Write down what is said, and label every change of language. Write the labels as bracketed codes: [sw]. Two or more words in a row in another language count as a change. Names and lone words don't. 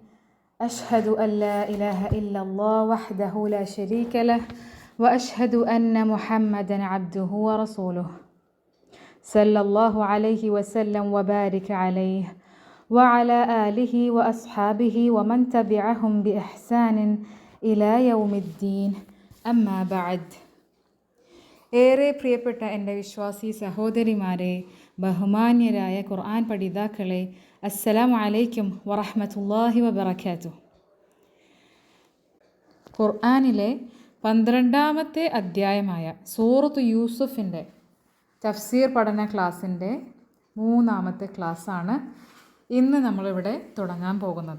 [ar] أشهد أن لا إله إلا الله وحده لا شريك له وأشهد أن محمدا عبده ورسوله صلى الله عليه وسلم وبارك عليه وعلى آله وأصحابه ومن تبعهم بإحسان إلى يوم الدين. أما بعد. [ml] ഏറെ പ്രിയപ്പെട്ട എൻ്റെ വിശ്വാസി സഹോദരിമാരെ, ബഹുമാന്യരായ ഖുർആൻ പഠിതാക്കളെ, [ar] السلام عليكم ورحمة الله وبركاته. [ml] ഖുർആനിലെ 12ാമത്തെ അധ്യായമായ സൂറത്ത് യൂസുഫിൻ്റെ തഫ്സീർ പഠന ക്ലാസ്സിൻ്റെ 3ാമത്തെ ക്ലാസ്സാണ് ഇന്ന് നമ്മളിവിടെ തുടങ്ങാൻ പോകുന്നത്.